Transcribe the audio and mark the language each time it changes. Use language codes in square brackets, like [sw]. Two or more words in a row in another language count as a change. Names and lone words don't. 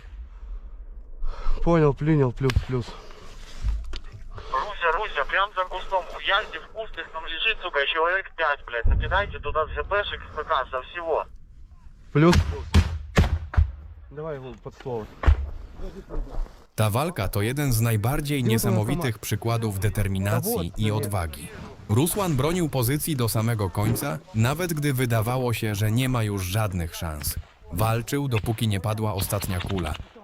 [ru] Понял, принял, плюс. Руся, прям за кустом, хуяльте в куст, их там лежит, сука, человек 5, блядь, накидайте туда ЗПшек, СПК, со всего. Плюс. Давай его под ствол. [pl] Ta walka to jeden z najbardziej niesamowitych przykładów determinacji i odwagi. Rusłan bronił pozycji do samego końca, nawet gdy wydawało się, że nie ma już żadnych szans. Walczył, dopóki nie padła ostatnia kula.